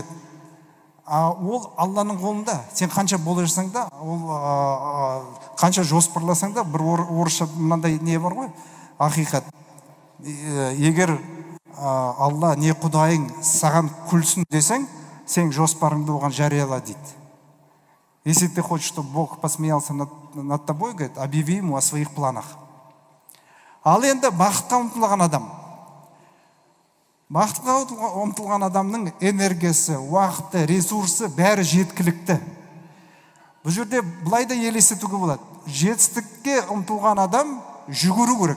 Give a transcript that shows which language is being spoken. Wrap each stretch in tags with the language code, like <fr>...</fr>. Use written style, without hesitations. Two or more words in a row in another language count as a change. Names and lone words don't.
<kk>Ол Алланың қолында. Сен қанша болжасаң да, қанша жоспарласаң да, бір орысша мынандай не бар ғой, ақиқат. Егер Алла не құдайың саған күлсін десең, сен жоспарыңды оған жарияла дейді.</kk> <ru>Если ты хочешь, чтобы Бог посмеялся над тобой, говорит, объяви ему о своих планах.</ru> <kk>Ал енді бақытқа ұмтылған адам. Бақытқа ұмтылған адамның энергиясы, уақыты, ресурсы бәрі жеткілікті. Бұл жерде былай да елестетуге болады. Жетістікке ұмтылған адам жүгіру керек.</kk>